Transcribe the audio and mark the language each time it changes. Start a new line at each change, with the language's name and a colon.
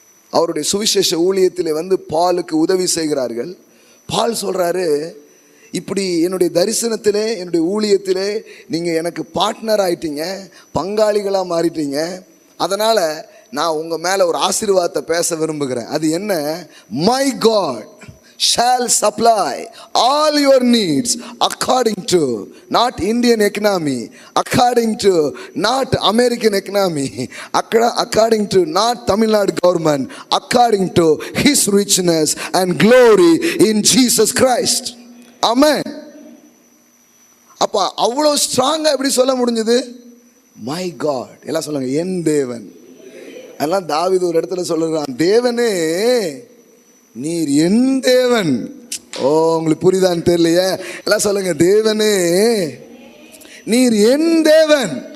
Tamil: அவருடைய சுவிசேஷ ஊழியத்திலே வந்து பாலுக்கு உதவி செய்கிறார்கள். பால் சொல்றாரு, இப்படி என்னுடைய தரிசனத்திலே என்னுடைய ஊழியத்திலே நீங்கள் எனக்கு பார்ட்னர் ஆயிட்டீங்க, பங்காளிகளாக மாறிட்டீங்க. அதனால் நான் உங்கள் மேலே ஒரு ஆசீர்வாதத்தை பேச விரும்புகிறேன். அது என்ன?
English: My God shall supply all your needs according to not Indian economy, according to not American economy, according to not Tamil Nadu government, according to his richness and glory in Jesus Christ. Amen.
Tamil: அப்ப அவ்வளவு ஸ்ட்ராங்கா எப்படி சொல்ல முடிஞ்சது?
English: My God.
Tamil: எல்லாம் சொல்லுங்க, என் தேவன். அதெல்லாம் தாவீது ஒரு இடத்துல சொல்லுறான், தேவனே நீர் என் தேவன். ஓ, உங்களுக்கு புரியுதான்னு தெரியலையே. எல்லாம் சொல்லுங்க, தேவனே நீர் என் தேவன்.